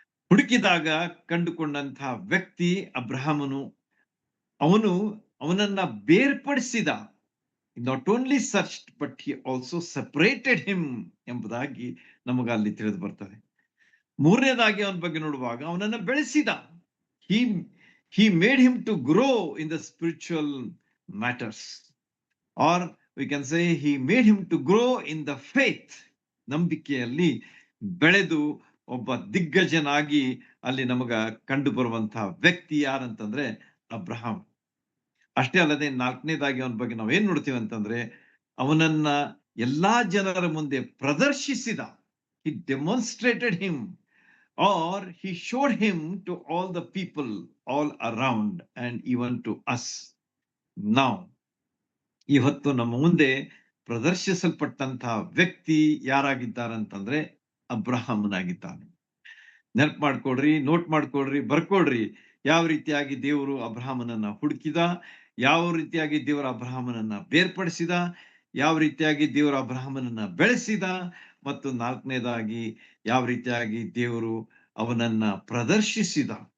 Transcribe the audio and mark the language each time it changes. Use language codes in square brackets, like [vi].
[kn] ಹುಡುಕಿದಾಗ ಕಂಡುಕೊಂಡಂತಹ ವ್ಯಕ್ತಿ ಅಬ್ರಹಾಮನು. ಅವನನ್ನ ಬೇರ್ಪಡಿಸಿದ. [en] not only searched but he also separated him [kn] ಎಂಬುದಾಗಿ ನಮಗ ಅಲ್ಲಿ ತಿಳಿದು ಬರ್ತದೆ. ಮೂರನೇದಾಗಿ ಅವನ ಬಗ್ಗೆ ನೋಡುವಾಗ ಅವನನ್ನ ಬೆಳೆಸಿದ. [en] he made him to grow in the spiritual matters, or we can say he made him to grow in the faith. [kn] ನಂಬಿಕೆಯಲ್ಲಿ ಬೆಳೆದು ಒಬ್ಬ ದಿಗ್ಗಜನಾಗಿ ಅಲ್ಲಿ ನಮಗ ಕಂಡು ಬರುವಂತಹ ವ್ಯಕ್ತಿ ಯಾರಂತಂದ್ರೆ ಅಬ್ರಹಾಂ. ಅಷ್ಟೇ ಅಲ್ಲದೆ 4ನೇದಾಗಿ ಅವನ ಬಗ್ಗೆ ನಾವು ಏನ್ ನೋಡ್ತೀವಿ ಅಂತಂದ್ರೆ, ಅವನನ್ನ ಎಲ್ಲಾ ಜನರ ಮುಂದೆ ಪ್ರದರ್ಶಿಸಿದ. [en] he demonstrated him, or he showed him to all the people all around and even to us now. [kn] ಇವತ್ತು ನಮ್ಮ ಮುಂದೆ ಪ್ರದರ್ಶಿಸಲ್ಪಟ್ಟಂತಹ ವ್ಯಕ್ತಿ ಯಾರಾಗಿದ್ದಾರಂತಂದ್ರೆ ಅಬ್ರಹಾಮನಾಗಿದ್ದಾನೆ. ನೆನಪು ಮಾಡ್ಕೊಡ್ರಿ, ನೋಟ್ ಮಾಡ್ಕೊಡ್ರಿ, ಬರ್ಕೊಡ್ರಿ. ಯಾವ ರೀತಿಯಾಗಿ ದೇವರು ಅಬ್ರಹಾಮನನ್ನ ಹುಡುಕಿದ, ಯಾವ ರೀತಿಯಾಗಿ ದೇವರ ಅಬ್ರಹಾಮನನ್ನ ಬೇರ್ಪಡಿಸಿದ, ಯಾವ ರೀತಿಯಾಗಿ ದೇವರ ಅಬ್ರಹಾಮನನ್ನ ಬೆಳೆಸಿದ, ಮತ್ತು 4ನೇದಾಗಿ ಯಾವ ರೀತಿಯಾಗಿ ದೇವರು ಅವನನ್ನ ಪ್ರದರ್ಶಿಸಿದ.